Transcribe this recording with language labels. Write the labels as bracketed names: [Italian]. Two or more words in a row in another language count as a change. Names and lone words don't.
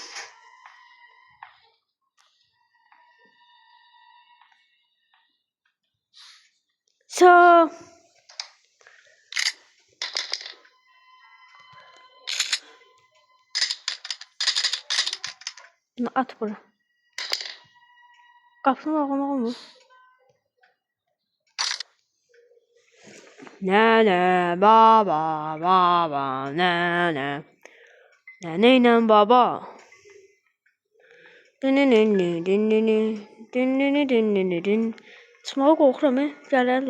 [Azerbaijani] So. Bunu at bura. Qapısını bağlamaq olmur. Nene baba baba nene. Nene ile baba. Çımağa qorxuram, gələrlər.